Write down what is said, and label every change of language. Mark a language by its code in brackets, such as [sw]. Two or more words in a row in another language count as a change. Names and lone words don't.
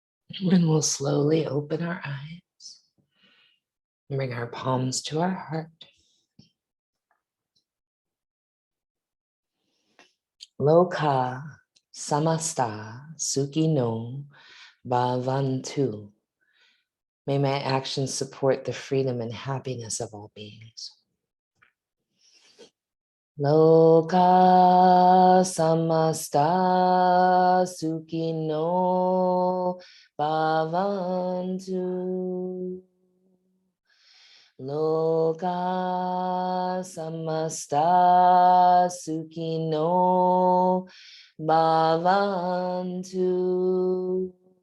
[en] And we'll slowly open our eyes and bring our palms to our heart. [sa] Loka samasta sukino bhavantu. [en] May my actions support the freedom and happiness of all beings. [sa] Loka samasta sukino bhavantu. Loka samasta sukino bhavantu.